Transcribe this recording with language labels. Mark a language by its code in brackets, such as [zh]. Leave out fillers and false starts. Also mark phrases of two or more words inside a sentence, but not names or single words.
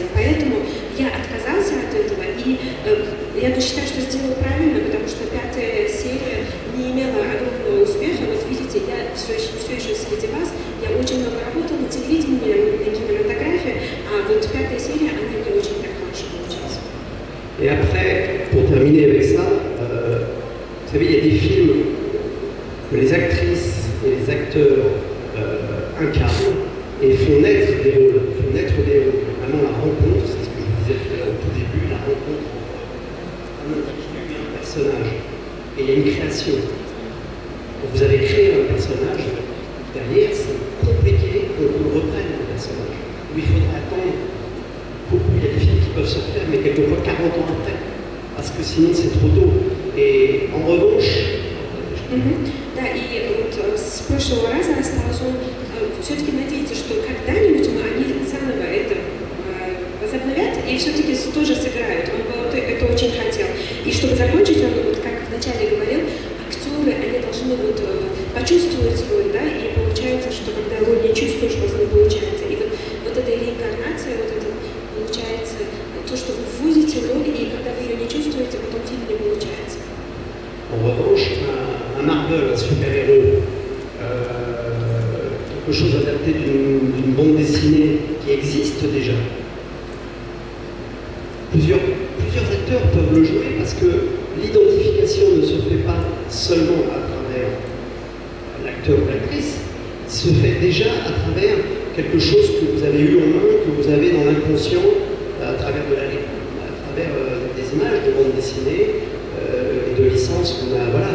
[ru] Поэтому я отказался от этого, и я считаю, что сделал правильно, потому что 5-я серия не имела огромного успеха. Вот видите, я все еще среди вас, я очень много работала на телевидении, на кинематографии, а вот 5-я серия, она не очень так хорошо получилась. [fr] Et après, pour terminer avec ça, vous savez, il y a des films que les actrices et les acteurs incarnent et font naître des rôles, Vraiment la rencontre, c'est ce que je vous disais tout à l'heure au tout début, la rencontre entre un individu et un personnage. Et il y a une création. Quand vous avez créé un personnage, derrière, c'est compliqué qu'on vous reprenne le personnage. Il faudra attendre beaucoup. Il y a des films qui peuvent se faire, mais quelquefois 40 ans après, parce que sinon c'est trop tôt. Et en revanche, [ru] Да, и вот с прошлого раза осталось, он все-таки надеется, что когда-нибудь они заново это возобновят и все-таки тоже сыграют. Он вот это очень хотел. И чтобы закончить, он, вот как вначале говорил, актеры, они должны вот почувствовать роль, да, и получается, что когда роль не чувствуешь, у вас не получается. И вот эта реинкарнация, вот это получается, то, что вы вводите роль, и когда вы ее не чувствуете, потом фильм не получается. [fr] En revanche, un Marvel, un super-héros, quelque chose adapté d'une bande dessinée qui existe déjà. Plusieurs acteurs peuvent le jouer parce que l'identification ne se fait pas seulement à travers l'acteur ou l'actrice, il se fait déjà à travers quelque chose que vous avez eu en main, que vous avez dans l'inconscient, à travers de la lecture, à travers des images de bande dessinée, de licence qu'on a, voilà.